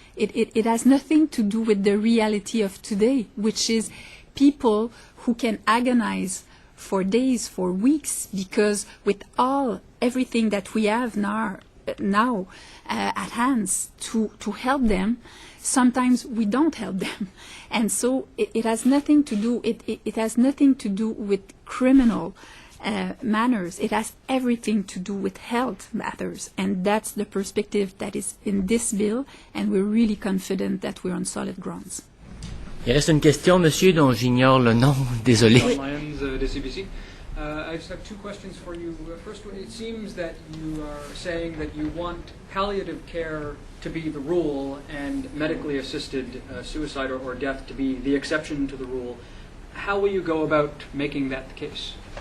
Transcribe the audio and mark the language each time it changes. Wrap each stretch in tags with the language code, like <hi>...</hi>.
<en>It has nothing to do with the reality of today, which is people who can agonize for days, for weeks, because with everything that we have now at hands to help them, sometimes we don't help them. And so it has nothing to do, it has nothing to do with criminal manners. It has everything to do with health matters. And that's the perspective that is in this bill, and we're really confident that we're on solid grounds.</en> <fr>Il reste une question, monsieur, dont j'ignore le nom. Désolé. Lyons, de CBC.</fr> <en>I just have two questions for you. First, it seems that you are saying that you want palliative care to be the rule and medically assisted suicide or death to be the exception to the rule. How will you go about making that the case?</en>